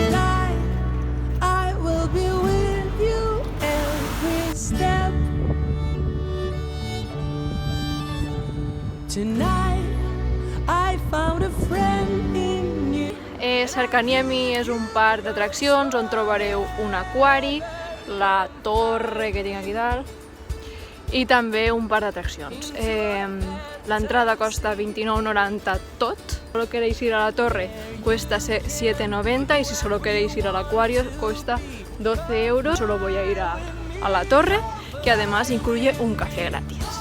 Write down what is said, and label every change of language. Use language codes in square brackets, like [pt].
[en] And I will be with you every step. Tonight I found a friend in you. [ca] Sarkaniemi és un parc d'atraccions on trobareu un aquari, la torre que tinc aquí dalt i també un parc d'atraccions. L'entrada costa 29,90 tot. [es] Si solo queréis ir a la torre cuesta 7,90 y si solo queréis ir al acuario cuesta 12 euros. Solo voy a ir a la torre, que además incluye un café gratis.